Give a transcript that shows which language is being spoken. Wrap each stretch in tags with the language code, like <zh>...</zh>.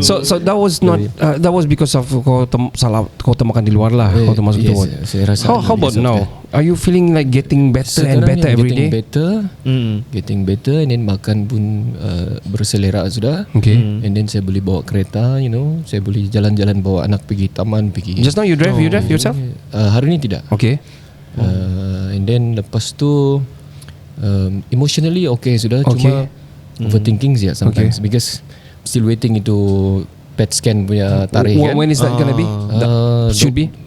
<en>So that was not that was because of</en> <ms>kau termakan di luar lah. Kau termasuk tu ward. Saya rasa</ms> <en>How about now? Are you feeling like getting better and better every day? Getting better and then</en> <ms>makan pun berselera sudah.</ms> <en>Okay. And then</en> <ms>saya boleh bawa kereta, saya boleh jalan-jalan bawa anak pergi taman, pergi.</ms> <en>Just now you drive yourself?</en> <ms>Hari ni tidak.</ms> <en>Okay. And then lepas tu emotionally okay sudah, cuma overthinking saja sometimes because still waiting</en> <ms>itu PET scan punya tarikh kan.</ms> <en>When is that gonna be? Should be.</en>